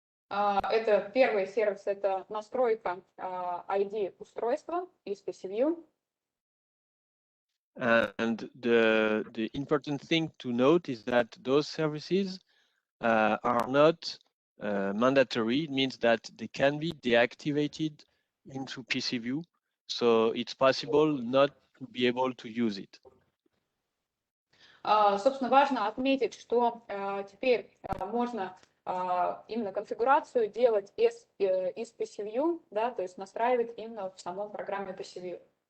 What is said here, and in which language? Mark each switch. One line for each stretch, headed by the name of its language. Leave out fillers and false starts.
Russian: Это первый сервис, это настройка ID устройства из PcVue.
English: And the important thing to note is that those services are not mandatory. It means that they can be deactivated into PcVue, so it's possible not to be able to use it.
Russian: Собственно, важно отметить, что теперь можно именно конфигурацию делать из PcVue, да, то есть настраивать именно в самом программе PcVue.